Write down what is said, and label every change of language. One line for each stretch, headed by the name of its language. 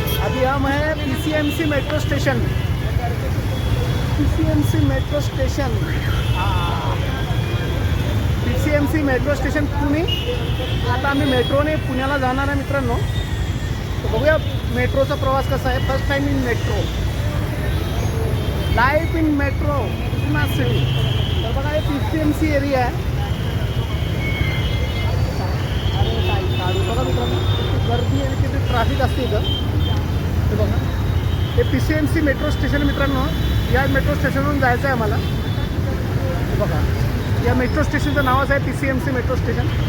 Hindi: अभी हम हैं PCMC metro station. PCMC metro station, PCMC metro station Pune.
Marathi: आता आम्ही मेट्रोने पुण्याला जाणार आहे मित्रांनो। तर बघूया मेट्रोचा प्रवास कसा आहे।
English: First time in metro, life in metro Pune city.
Marathi: तर बघा हे पीसीएमसी एरिया आहे। बघा मित्रांनो किती गर्दी आणि किती ट्रॅफिक असते इथं। हे बघा हे पीसीएमसी मेट्रो स्टेशन मित्रांनो। या मेट्रो स्टेशनवरून जायचं आहे आम्हाला। हे बघा या मेट्रो स्टेशनचं नावच आहे पीसीएमसी मेट्रो स्टेशन।